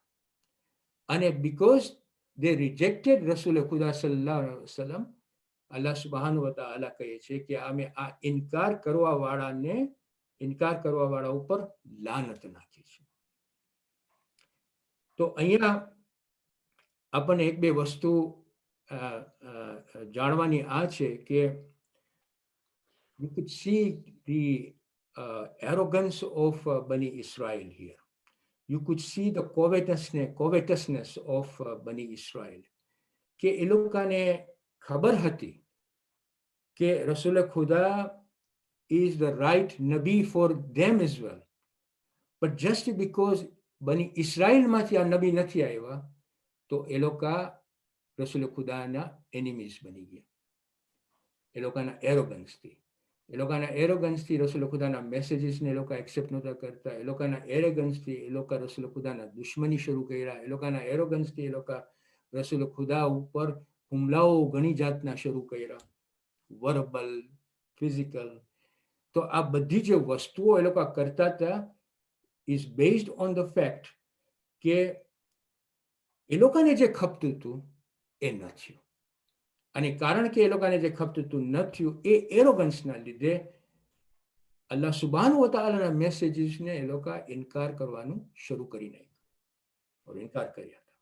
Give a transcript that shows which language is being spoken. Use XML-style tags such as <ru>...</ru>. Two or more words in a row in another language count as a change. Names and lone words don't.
<gu>અને</gu> <en>because they rejected</en> <gu>રસૂલ ખુદા</gu> <ar>صلى الله عليه وسلم, الله سبحانه وتعالى</ar> <gu>કહે છે કે અમે આ ઇનકાર કરવા વાળા ઉપર લાનત નાખી છે. તો અહીંયા આપણને એક બે વસ્તુ જાણવાની આ છે કે</gu> <en>you could see the arrogance of Bani Israel here. You could see the covetousness of Bani Israel.</en> <gu>કે એ લોકોને ખબર હતી કે રસૂલ ખુદા</gu> <en>is the right Nabi for them as well. But just because</en> <gu>બની ઇસરાયલમાંથી આ નબી નથી આવ્યા, તો એ લોકો રસૂલ ખુદાના એનિમીઝ બની ગયા. એ લોકોના એરોગન્સથી રસૂલ ખુદાના મેસેજીસને એ લોકો એક્સેપ્ટ નહોતા કરતા. એ લોકોના એરોગન્સથી એ લોકો રસૂલ ખુદાના દુશ્મની શરૂ કર્યા. એ લોકોના એરોગન્સથી એ લોકો રસૂલ ખુદા ઉપર હુમલાઓ ઘણી જાતના શરૂ કર્યા,</gu> <en>verbal, physical.</en> <gu>તો આ બધી જે વસ્તુઓ એ લોકો કરતા હતા</gu> <en>is based on the fact</en> <gu>કે એ લોકોને જે ખપતું હતું એ ન થયું, અને કારણ કે એ લોકોને જે ખપતું હતું ન થયું એ એરોગન્સના લીધે</gu> <ar>الله سبحانه وتعالىના</ar> <gu>મેસેજીસને એ લોકો ઇનકાર કરવાનું શરૂ કરી નાખ્યું, ઇનકાર કર્યા હતા.</gu>